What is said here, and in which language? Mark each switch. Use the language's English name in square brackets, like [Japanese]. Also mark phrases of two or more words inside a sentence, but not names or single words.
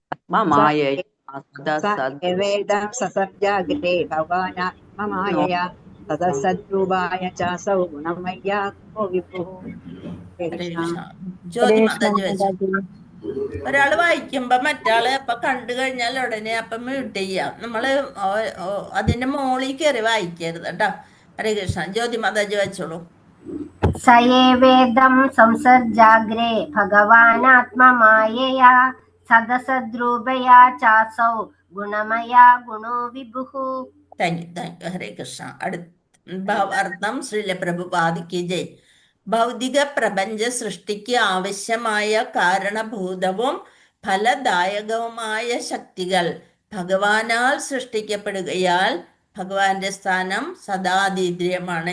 [Sanskrit] सयेवेदं ससर्जाग्रे भगवानात्ममायया सदसद्रूपाय चासौ गुणमय्या गुणो विभुः. [Malayalam] ഹരേ കൃഷ്ണ. ജ്യോതി മാതാജി വായിച്ചു. ഒരാള് വായിക്കുമ്പോ മറ്റാള് അപ്പൊ കണ്ടു കഴിഞ്ഞാൽ ഉടനെ അപ്പൊ മ്യൂട്ട് ചെയ്യാം. നമ്മള് അതിന്റെ മോളിൽ കയറി വായിക്കരുത് കേട്ടോ. ഹരേ കൃഷ്ണ. ജ്യോതി മാതാജി വായിച്ചോളൂ. [Sanskrit] स एवेदं संसर्जाग्रे भगवानात्ममायया सदसद्रूपया चासौ गुणमया गुणो विभुः. [English] thank you. [Malayalam] ഹരേ കൃഷ്ണ. ഭാവാർത്ഥം ശ്രീല പ്രഭുപാദിക്ക് ജയ്. ഭൗതിക പ്രപഞ്ച സൃഷ്ടിക്ക് ആവശ്യമായ കാരണഭൂതവും ഫലദായകവുമായ ശക്തികൾ ഭഗവാനാൽ സൃഷ്ടിക്കപ്പെടുകയാൽ ഭഗവാന്റെ സ്ഥാനം സദാതീന്ദ്രിയമാണ്.